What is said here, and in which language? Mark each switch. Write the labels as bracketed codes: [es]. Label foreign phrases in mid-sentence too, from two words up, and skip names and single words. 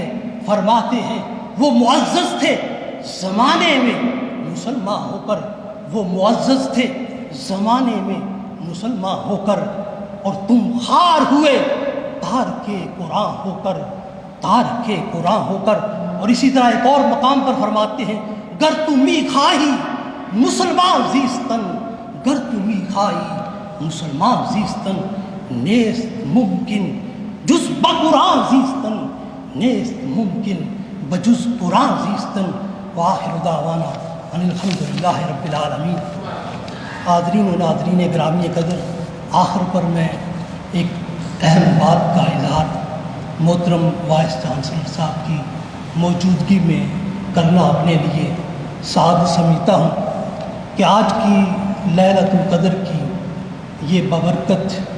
[ur] فرماتے ہیں وہ معزز تھے زمانے میں مسلمان ہو کر، وہ معزز تھے زمانے میں مسلمان ہو کر، اور تم خار ہوئے تار کے قرآن ہو کر، تار کے قرآن ہو کر۔ اور اسی طرح ایک اور مقام پر فرماتے ہیں [fa] گر تمی خواہی مسلمان زیستن، گر تمی خواہی مسلمان زیستن، نیست ممکن جز بقرآن زیستن، نیست ممکن بجز قرآن زیستن۔ [ar] وآخر دعوانا ان الحمدللہ رب العالمین۔ [ur] حاضرین و ناظرین گرامی قدر، آخر پر میں ایک اہم بات کا اظہار محترم وائس چانسلر صاحب کی موجودگی میں کرنا اپنے لیے سعادت سمجھتا ہوں کہ آج کی لیلۃ القدر کی یہ ببرکت